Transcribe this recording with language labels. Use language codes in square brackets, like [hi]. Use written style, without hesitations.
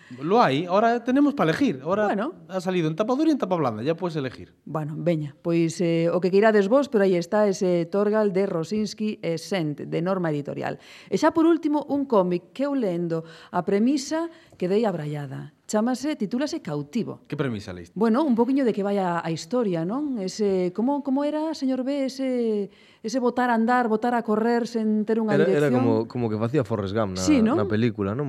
[es] Lo hai, ahora tenemos para elegir. Ahora bueno, ha salido en tapa dura e en tapa blanda, ya puedes elegir. [gl] Bueno, veña, pois o que queirades vos, pero aí está ese Torgal de Rosinski e Sent, de Norma Editorial. E xa por último, un cómic que eu lendo a premisa que dei abraiada. Chámase, titúlase Cautivo. Que premisa leiste? Bueno, un poquinho de que vai a historia, non? Ese, como era, señor B, ese botar a andar, botar a correr sen ter unha dirección? Era como que facía Forrest Gump na película, non?